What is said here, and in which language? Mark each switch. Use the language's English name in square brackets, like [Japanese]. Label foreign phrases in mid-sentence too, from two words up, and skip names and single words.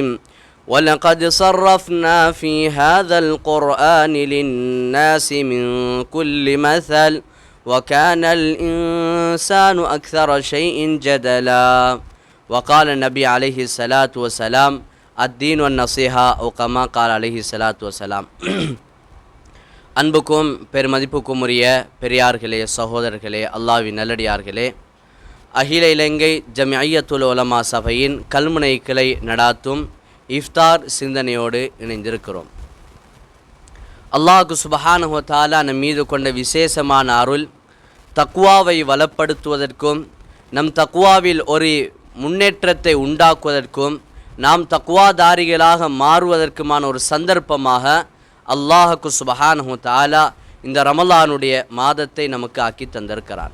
[Arabic] وَلَقَدْ صَرَّفْنَا فِي هَذَا الْقُرْآنِ لِلنَّاسِ مِنْ كُلِّ مَثَلٍ وَكَانَ الْإِنسَانُ أَكْثَرَ شَيْءٍ جَدَلًا. وقال النبي عليه الصلاة والسلام الدين والنصيحة أو كما قال عليه الصلاة والسلام. [Tamil] அன்புக்கும் பெருமதிப்புக்கும் உரிய பெரியார்களே, சகோதரர்களே, அல்லாஹ்வின் நல்லடியார்களே, அகில இலங்கை ஜமிஅய்யத்துல் உலமா சபையின் கல்முனை கிளை நடாத்தும் இஃப்தார் சிந்தனையோடு இணைந்திருக்கிறோம். அல்லாஹ் [Arabic] سبحانه وتعالى [Tamil] நம் மீது கொண்ட விசேஷமான அருள் தக்வாவை வளப்படுத்துவதற்கும் நம் தக்வாவில் ஒரு முன்னேற்றத்தை உண்டாக்குவதற்கும் நாம் தக்வாதாரிகளாக மாறுவதற்குமான ஒரு சந்தர்ப்பமாக அல்லாஹ் [Arabic] سبحانه وتعالى [Tamil] இந்த ரமலானுடைய மாதத்தை நமக்கு ஆக்கி தந்திருக்கிறான்.